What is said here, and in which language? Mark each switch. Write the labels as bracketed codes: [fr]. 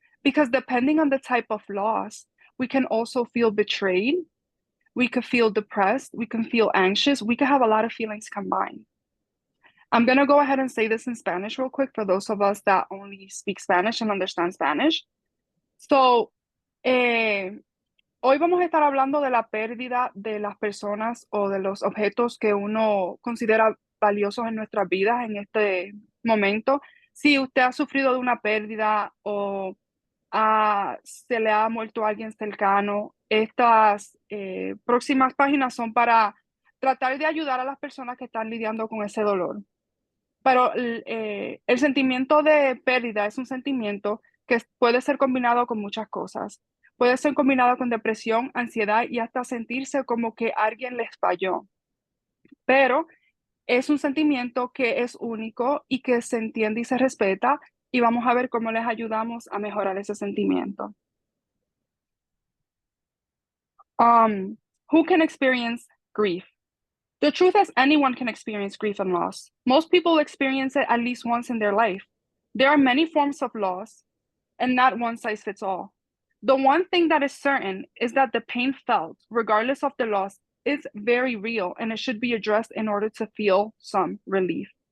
[en] Because depending on the type of loss, we can also feel betrayed, we could feel depressed, we can feel anxious, we could have a lot of feelings combined. I'm going to go ahead and say this in Spanish real quick for those of us that only speak Spanish and understand Spanish. So, [es] hoy vamos a estar hablando de la pérdida de las personas o de los objetos que uno considera valiosos en nuestras vidas en este momento. Si usted ha sufrido de una pérdida o se le ha muerto a alguien cercano, estas próximas páginas son para tratar de ayudar a las personas que están lidiando con ese dolor. Pero el sentimiento de pérdida es un sentimiento que puede ser combinado con muchas cosas. Puede ser combinado con depresión, ansiedad y hasta sentirse como que alguien les falló. Pero es un sentimiento que es único y que se entiende y se respeta y vamos a ver cómo les ayudamos a mejorar ese sentimiento. [en] Um, who can experience grief? The truth is, anyone can experience grief and loss. Most people experience it at least once in their life. There are many forms of loss, and not one size fits all. The one thing that is certain is that the pain felt, regardless of the loss, is very real and it should be addressed in order to feel some relief.